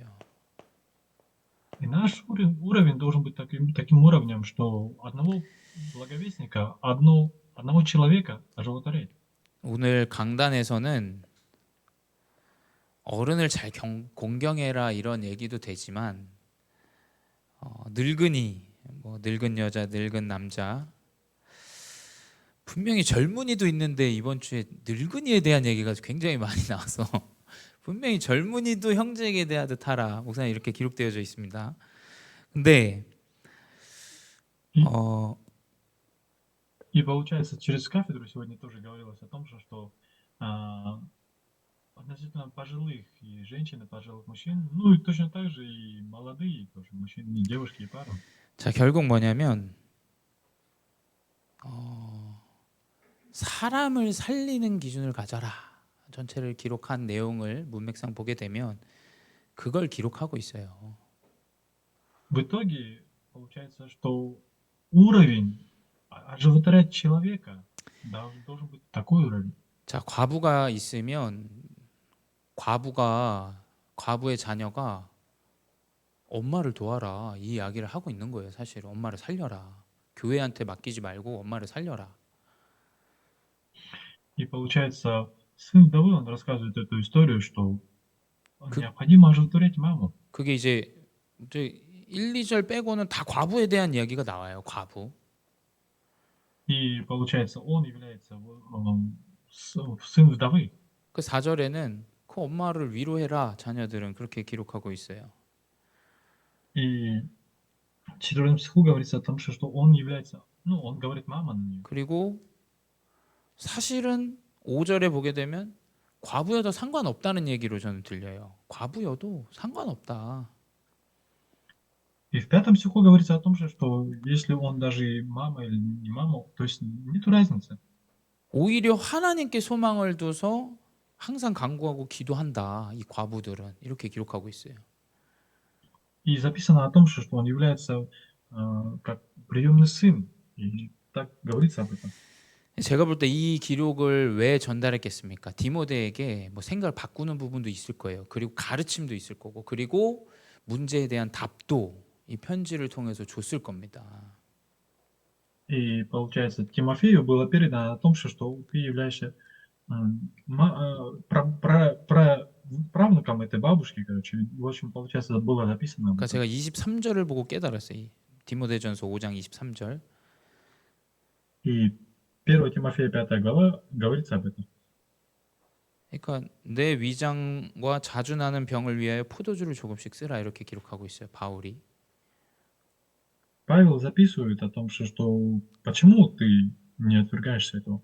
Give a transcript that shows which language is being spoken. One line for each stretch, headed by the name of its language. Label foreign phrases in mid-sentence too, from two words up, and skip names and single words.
Russian: И наш уровень должен быть таким уровнем, что одного благовестника, одного человека оживотворять.
Korean: 오늘 강단에서는 어른을 잘 공경해라 이런 얘기도 되지만 늙은이, 뭐 늙은 여자, 늙은 남자 분명히 젊은이도 있는데 이번 주에 늙은이에 대한 얘기가 굉장히 많이 나와서 분명히 젊은이도 형제에게 대하듯 하라. 목사님 이렇게 기록되어져 있습니다. 근데
Russian: И получается, через кафедру сегодня тоже говорилось о том, что относительно пожилых и женщин, и пожилых мужчин, ну и точно так же и молодые тоже мужчины, и девушки, и пары.
Korean: 자, 결국 뭐냐면 사람을 살리는 기준을 가져라. 전체를 기록한 내용을 문맥상 보게 되면 그걸 기록하고 있어요.
Russian: В итоге получается, что уровень оживотворять человека должен быть такой уровень.
Korean: 자, 과부가 있으면 과부의 자녀가 엄마를 도와라 이 이야기를 하고 있는 거예요. 사실 엄마를 살려라. 교회한테 맡기지 말고 엄마를 살려라.
Russian: И получается, сын вдовы, он рассказывает эту историю, что необходимо оживотворять маму.
Korean: 그게 이제 1, 2절 빼고는 다 과부에 대한 이야기가 나와요. 과부.
Russian: И получается, он является сын вдовы.
Korean: 그 4절에는 그 엄마를 위로해라. 자녀들은 그렇게 기록하고 있어요.
Russian: И в 4 стиху говорится о том, что он является, он говорит мама на нее.
Korean: 그리고 사실은 5절에 보게 되면 과부여도 상관없다는 얘기로 저는 들려요. 과부여도 상관없다.
Russian: И в пятом стиху говорится о том же, что если он даже и мама или не мама, то есть нету разницы.
Korean: 오히려 하나님께 소망을 둬서 항상 간구하고 기도한다. 이 과부들은 이렇게 기록하고 있어요.
Russian: И записано о том, что он является как приемный сын. И так говорится об этом.
Korean: 제가 볼 때 이 기록을 왜 전달했겠습니까? 디모데에게 뭐 생각을 바꾸는 부분도 있을 거예요. 그리고 가르침도 있을 거고, 그리고 문제에 대한 답도 이 편지를 통해서 줬을 겁니다.
Russian: И получается, Тимофею было передано о том, что ты являешься правнуком этой бабушки, короче. В общем, получается, было написано об
Korean: 그러니까
Russian: этом.
Korean: 제가 23절을 보고 깨달았어요. 이 디모데전서 5장 23절.
Russian: И 1 Тимофея 5 глава говорится об этом.
Korean: 그러니까 내 위장과 자주 나는 병을 위하여 포도주를 조금씩 쓰라 이렇게 기록하고 있어요. 바울이.
Russian: Павел записывает о том, что почему ты не отвергаешься этого.